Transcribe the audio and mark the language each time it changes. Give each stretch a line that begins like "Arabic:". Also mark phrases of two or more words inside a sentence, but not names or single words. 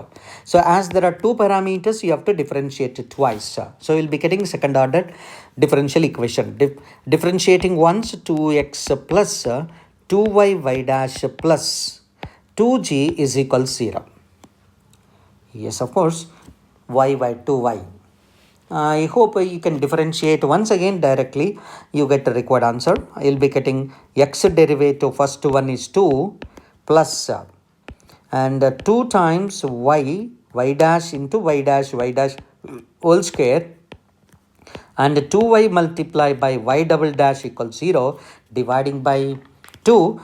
English: So as there are two parameters, you have to differentiate it twice. So you'll be getting second order differential equation. Differentiating once, 2x plus 2y y dash plus 2g is equal to 0. Yes, of course, y 2y. I hope you can differentiate once again directly. You get the required answer. You'll be getting x derivative. First one is 2 plus and 2 times y dash into y dash whole square and 2y multiplied by y double dash equals 0 dividing by 2.